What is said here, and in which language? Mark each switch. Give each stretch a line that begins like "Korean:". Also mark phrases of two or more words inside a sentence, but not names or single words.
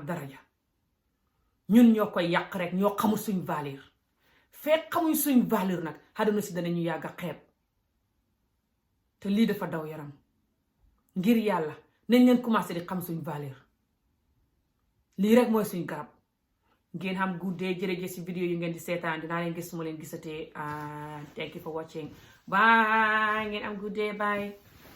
Wolof: daraja ñun ñoo koy yàq rek ñoo xamul suñ valeur fekk xamuñ suñ valeur nag àdduna si danañu yàgg a xeeb te lii dafa daw yaram ngir yàlla nañ leen commencé di xam suñ valeur lii rek mooy suñ garab ngeen xam guddee jërëjëf si vidéo yu ngeen di seetaan dinaa leen gis su ma leen gisatee
English: thank you for watching bye
Wolof: ngeen am guddee bye